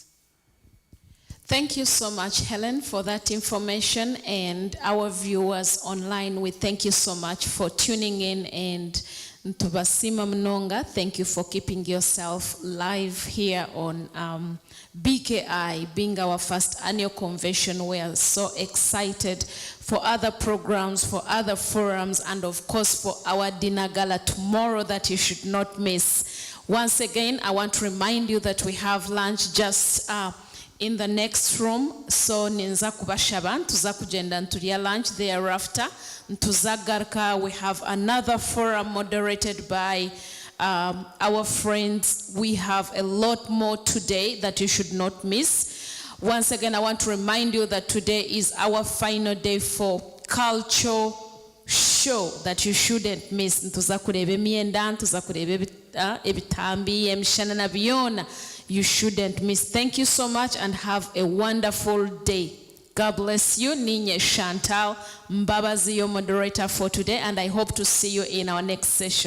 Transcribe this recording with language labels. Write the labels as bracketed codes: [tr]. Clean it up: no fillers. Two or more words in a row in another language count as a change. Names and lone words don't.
[en] Thank you so much, Helen, for that information, and our viewers online, we thank you so much for tuning in, and [nyn] Ntubasima Mnonga, [en] thank you for keeping yourself live here on BKI, being our first annual convention. We are so excited for other programs, for other forums, and of course for our dinner gala tomorrow that you should not miss. Once again, I want to remind you that we have lunch just in the next room. [nyn] So ninza kubashaba ntuza kugenda ntulia [en] lunch thereafter. Ntuzagaruka, we have another forum moderated by our friends. We have a lot more today that you should not miss. Once again, I want to remind you that today is our final day for culture show that you shouldn't miss. [nyn] Ntuza kureba emyenda, ntuza kureba ebitambi, emishana na byona. [en] You shouldn't miss. Thank you so much and have a wonderful day. God bless you. Ninye Chantal Mbabazi, your moderator for today, and I hope to see you in our next session.